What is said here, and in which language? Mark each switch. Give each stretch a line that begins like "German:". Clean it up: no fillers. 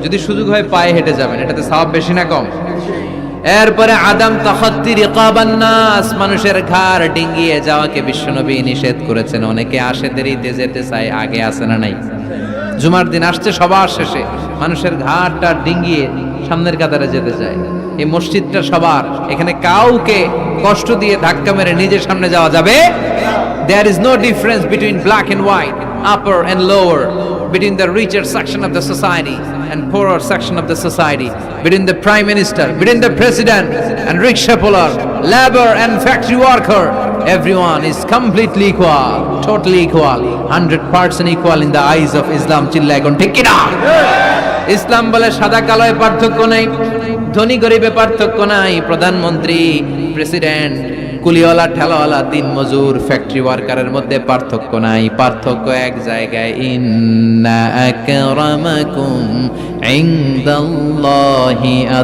Bangla: যদি সুযোগ হয় পায়ে হেঁটে যাবেন, এটাতে সওয়াব বেশি না কম? এরপরে
Arabic: আদাম তাখাত্তি রিকাবান নাস,
Bangla: মানুষের ঘাড় ডিঙ্গিয়ে যাওয়াকে বিশ্বনবী নিষেধ করেছেন। অনেকে আসে দেরিতে যেতে চায়, আগে আসে না নাই? জুমার দিন আসছে সবার শেষে, মানুষের ঘাড়টা ডিঙ্গিয়ে সামনের কাতারে যেতে চায়। এই মসজিদটা সবার, এখানে কাউকে কষ্ট দিয়ে ধাক্কা মেরে নিজের সামনে যাওয়া যাবে।
English: There is no difference between black and white, upper and lower, between the richer section of the society and poorer section of the society, between the prime minister, between the president and rickshaw puller, labor and factory worker. Everyone is completely equal, totally equal, 100% equal in the eyes of Islam.
Bangla: চিল্লায় কোন ঠিক কিনা? ইসলাম বলে সাদা কালোয় পার্থক্য নাই, ধনী গরিবে পার্থক্য নাই, প্রধানমন্ত্রী, প্রেসিডেন্ট, কুলিওয়ালা, ঠেলাওয়ালা, দিন মজুর, ফ্যাক্টরি ওয়ার্কারের মধ্যে পার্থক্য নাই। পার্থক্য এক জায়গায়,
Arabic: ইন্না আকরামাকুম ইনদাল্লাহি